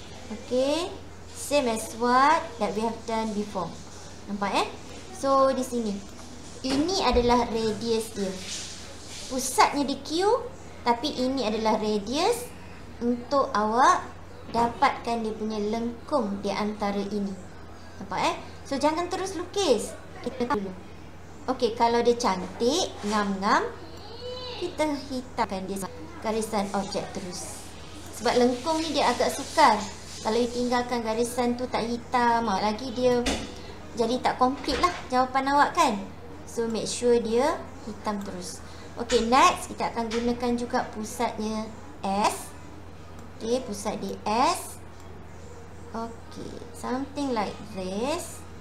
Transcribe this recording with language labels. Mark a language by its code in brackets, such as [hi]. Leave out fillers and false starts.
[en] Okay, same as what that we have done before. [ms] Nampak So di sini, ini adalah radius dia. Pusatnya di Q, tapi ini adalah radius untuk awak dapatkan dia punya lengkung di antara ini. Nampak So jangan terus lukis. Kita dulu. Okey, kalau dia cantik, ngam-ngam, kita hitamkan dia garisan objek terus. Sebab lengkung ni dia agak sukar. Kalau ditinggalkan garisan tu tak hitam, lagi dia jadi tak komplit lah jawapan awak kan. [en] So make sure [ms] dia hitam terus. Okay, next kita akan gunakan juga pusatnya S. Okay, pusat di S. [en] Okay, something like this.